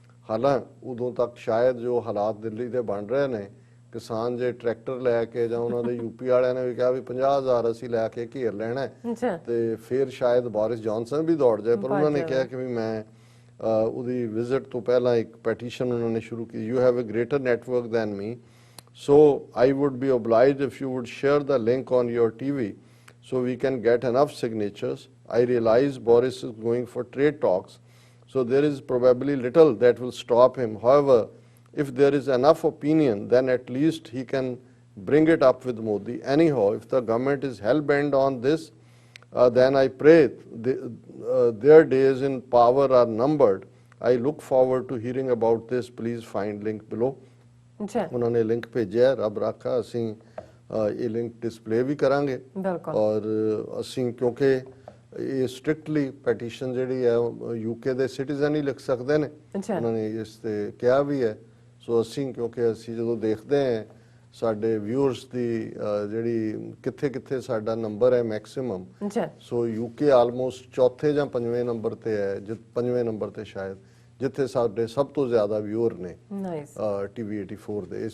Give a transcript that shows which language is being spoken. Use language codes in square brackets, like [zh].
[pa] ਹਾਲਾਂਕਿ ਉਦੋਂ ਤੱਕ ਸ਼ਾਇਦ ਜੋ ਹਾਲਾਤ ਦਿੱਲੀ ਦੇ ਬਣ ਰਹੇ ਨੇ, ਕਿਸਾਨ ਜੇ ਟਰੈਕਟਰ ਲੈ ਕੇ ਜਾਂ ਉਹਨਾਂ ਦੇ ਯੂਪੀ ਵਾਲਿਆਂ ਨੇ ਵੀ ਕਿਹਾ ਵੀ 50,000 ਅਸੀਂ ਲੈ ਕੇ ਘੇਰ ਲੈਣਾ ਤੇ ਫਿਰ ਸ਼ਾਇਦ ਬੋਰਿਸ ਜੌਨਸਨ ਵੀ ਦੌੜ ਜਾਏ। ਪਰ ਉਹਨਾਂ ਨੇ ਕਿਹਾ ਕਿ ਵੀ ਮੈਂ ਉਹਦੀ ਵਿਜ਼ਿਟ ਤੋਂ ਪਹਿਲਾਂ ਇੱਕ ਪੈਟੀਸ਼ਨ ਉਹਨਾਂ ਨੇ ਸ਼ੁਰੂ ਕੀਤੀ। [en] You have a greater network than me, so I would be obliged if you would share the link on your TV so we can get enough signatures. I realize Boris is going for trade talks, so there is probably little that will stop him. However, if there is enough opinion, then at least he can bring it up with Modi. Anyhow, if the government is hell-bent on this, then I pray their days in power are numbered. I look forward to hearing about this. Please find link below. [pa] ਉਹਨਾਂ ਨੇ link ਭੇਜਿਆ, ਰੱਬ ਰਾਖਾ ਅਸੀਂ ਇਹ link display ਵੀ ਕਰਾਂਗੇ। ਔਰ ਅਸੀਂ ਕਿਉਂਕਿ ਇਹ ਸਟ੍ਰਿਕਟਲੀ ਪੈਟੀਸ਼ਨ ਜਿਹੜੀ ਹੈ UK ਦੇ ਸਿਟੀਜ਼ਨ ਹੀ ਲਿਖ ਸਕਦੇ ਨੇ, ਉਹਨਾਂ ਨੇ ਇਸ ਤੇ ਕਿਹਾ ਵੀ ਹੈ। ਸੋ ਅਸੀਂ ਕਿਉਂਕਿ ਅਸੀਂ ਜਦੋਂ ਦੇਖਦੇ ਹਾਂ ਸਾਡੇ ਵਿਊਅਰਸ ਦੀ ਜਿਹੜੀ ਕਿੱਥੇ ਕਿੱਥੇ ਸਾਡਾ ਨੰਬਰ ਹੈ ਮੈਕਸਿਮਮ, ਸੋ UK ਆਲਮੋਸਟ ਚੌਥੇ ਜਾਂ ਪੰਜਵੇਂ ਨੰਬਰ ਤੇ ਹੈ, ਪੰਜਵੇਂ ਨੰਬਰ ਤੇ ਸ਼ਾਇਦ, ਜਿੱਥੇ ਸਾਡੇ ਸਭ ਤੋਂ ਜ਼ਿਆਦਾ ਵਿਊਅਰ ਨੇ TV 84 ਦੇ।